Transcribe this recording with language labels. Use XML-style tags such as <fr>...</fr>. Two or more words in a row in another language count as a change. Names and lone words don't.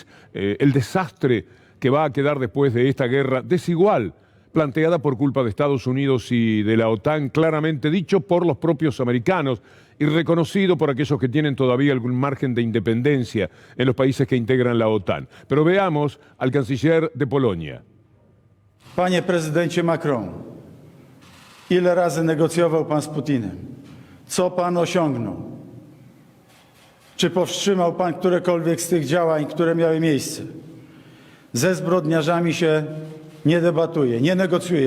<es>El desastre que va a quedar después de esta guerra desigual, planteada por culpa de Estados Unidos y de la OTAN, claramente dicho por los propios americanos y reconocido por aquellos que tienen todavía algún margen de independencia en los países que integran la OTAN. Pero veamos al canciller de Polonia.</es> <pl>Panie prezydencie Macron, ile razy negocjował pan z Putinem? Co pan osiągnął? Czy powstrzymał pan którekolwiek z tych działań, które miały miejsce? Ze zbrodniarzami się nie debatuje, nie negocjuje.</pl>